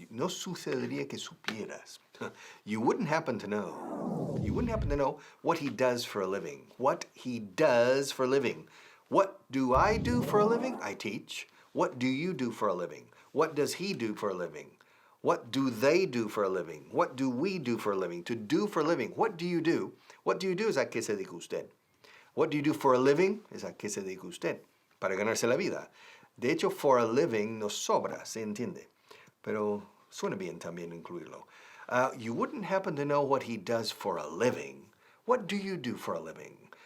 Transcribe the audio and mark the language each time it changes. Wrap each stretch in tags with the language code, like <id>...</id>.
<es>No sucedería que supieras.</es> <en>You wouldn't happen to know. You wouldn't happen to know what he does for a living. What he does for a living. What do I do for a living? I teach. What do you do for a living? What does he do for a living? What do they do for a living? What do we do for a living? To do for a living. What do you do? What do you do</en> <es>es a qué se dedica usted.</es> <en>What do you do for a living?</en> <es>Es a qué se dedica usted. Para ganarse la vida. De hecho,</es> <en>for a living</en> <es>nos sobra, se entiende. Pero suena bien también incluirlo.</es> <en>You wouldn't happen to know what he does for a living. What do you do for a living?</en>